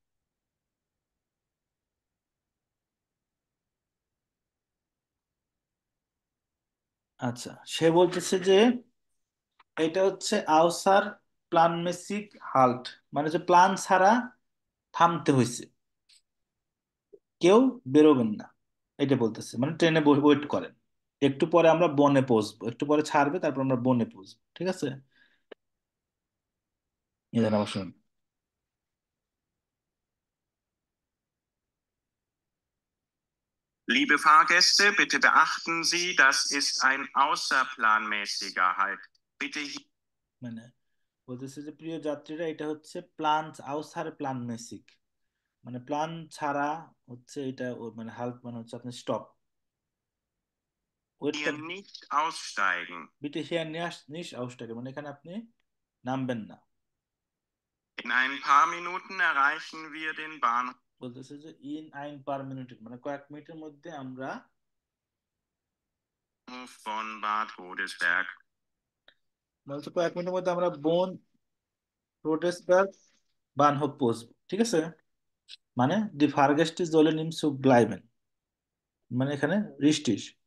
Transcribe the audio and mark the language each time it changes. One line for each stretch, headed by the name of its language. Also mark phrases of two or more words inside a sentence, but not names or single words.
Bangla: আচ্ছা, সে বলতেছে যে এটা হচ্ছে
German: außerplanmäßiger Halt,
Bangla: মানে যে প্ল্যান ছাড়া থামতে হয়েছে, কেউ বেরোবেন না, এটা বলতেছে। মানে ট্রেনে ওয়েট করেন, একটু পরে আমরা বনে পৌঁছবো, একটু পরে ছাড়বে, তারপর আমরা বনে পৌঁছবো, ঠিক আছে? এদের আমার শুনুন।
German: Liebe Fahrgäste, bitte beachten Sie, das ist ein außerplanmäßiger Halt. Bitte hier
Bangla: মানে বলতেছে যে প্রিয় যাত্রীরা, এটা হচ্ছে
German: Plan außer planmäßig,
Bangla: মানে প্ল্যান ছাড়া হচ্ছে এটা মানে হাল্ট, মানে হচ্ছে আপনি স্টপ, ওয়েট করেন।
German: nicht aussteigen. Bitte hier nicht aussteigen,
Bangla: মানে এখানে আপনি নামবেন না।
German: In ein paar Minuten erreichen wir den Bahnhof
Bangla: বলতেছে যে
German: In ein paar Minuten,
Bangla: মানে কয়েক মিনিটের মধ্যে আমরা,
German: von Bad Godesberg.
Bangla: বলছে কয়েক মিনিটের মধ্যে আমরা বোন রোডেসবার্গ বানহোফ পৌঁছবো, ঠিক আছে? মানে
German: Die Fahrgäste sollen im Zug bleiben,
Bangla: মানে এখানে রিস্টিস।